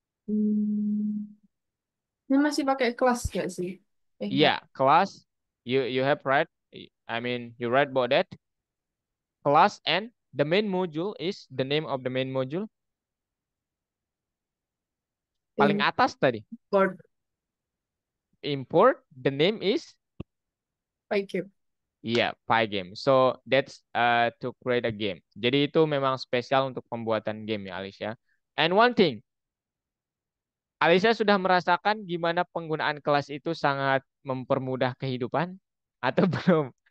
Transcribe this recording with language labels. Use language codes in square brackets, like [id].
[id] Hmm, Ini masih pakai kelas gak sih? Enggak. [en] yeah, class. You have read. I mean, you read about that class, and the main module is the name of the main module. [id] Paling atas tadi. [en] Import Import. The name is, PyCube. [id] iya, Pygame. [en] So that's to create a game. [id] Jadi itu memang spesial untuk pembuatan game ya, Alicia. And one thing, Alicia sudah merasakan gimana penggunaan kelas itu sangat mempermudah kehidupan atau belum?